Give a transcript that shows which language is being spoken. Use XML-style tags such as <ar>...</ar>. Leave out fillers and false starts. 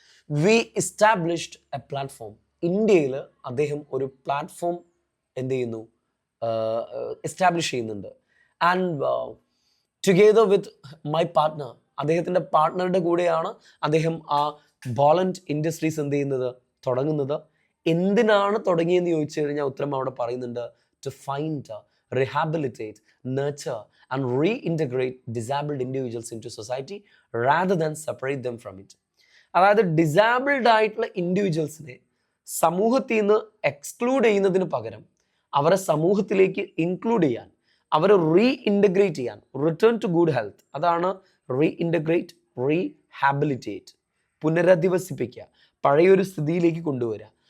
<en>We established a platform.</en> <ml>ഇന്ത്യയിൽ അദ്ദേഹം ഒരു പ്ലാറ്റ്ഫോം എന്ത് ചെയ്യുന്നു? എസ്റ്റാബ്ലിഷ് ചെയ്യുന്നുണ്ട്.</ml> <en>and together with my partner,</en> <ml>അദ്ദേഹത്തിൻ്റെ പാർട്ട്ണറുടെ കൂടെയാണ് അദ്ദേഹം ആ ബോളൻഡ് ഇൻഡസ്ട്രീസ് എന്ത് ചെയ്യുന്നത്? തുടങ്ങുന്നത്. എന്തിനാണ് തുടങ്ങിയെന്ന് ചോദിച്ചു കഴിഞ്ഞാൽ ഉത്തരം അവിടെ പറയുന്നുണ്ട്,</ml> <en>To find, rehabilitate, nurture and reintegrate disabled individuals into society rather than separate them from it.</en> <ml>അതായത് ഡിസാബിൾഡ് ആയിട്ടുള്ള ഇൻഡിവിജ്വൽസിനെ സമൂഹത്തിൽ നിന്ന് എക്സ്ക്ലൂഡ് ചെയ്യുന്നതിന് പകരം അവരെ സമൂഹത്തിലേക്ക് ഇൻക്ലൂഡ് ചെയ്യാൻ, അവരെ റീഇൻറ്റഗ്രേറ്റ് ചെയ്യാൻ, റിട്ടേൺ ടു ഗുഡ് ഹെൽത്ത്, അതാണ് റീഇൻറ്റഗ്രേറ്റ്, റീഹാബിലിറ്റേറ്റ്, പുനരധിവസിപ്പിക്കുക, പഴയൊരു സ്ഥിതിയിലേക്ക് കൊണ്ടുവരിക.</ml>